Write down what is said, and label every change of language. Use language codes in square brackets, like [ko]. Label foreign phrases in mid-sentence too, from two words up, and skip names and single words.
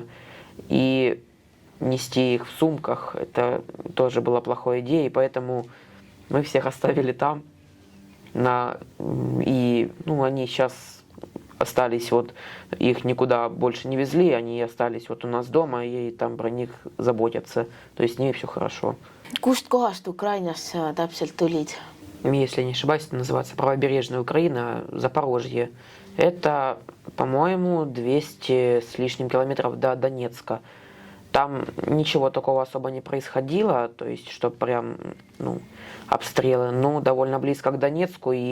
[ru] И нести их в сумках, это тоже была плохой идеей, поэтому мы всех оставили там. И, ну, они сейчас остались, вот их никуда больше не везли, они остались вот у нас дома, и там про них заботятся, то есть с ними все хорошо. [et] Kust kohast Ukrainas sa täpselt tulid? [ru] Если не ошибаюсь, это называется правобережная Украина, Запорожье. Это, по-моему, 200 с лишним километров до Донецка. Там ничего такого особо не происходило, то есть, что прям, ну, обстрелы, но довольно близко к Донецку, и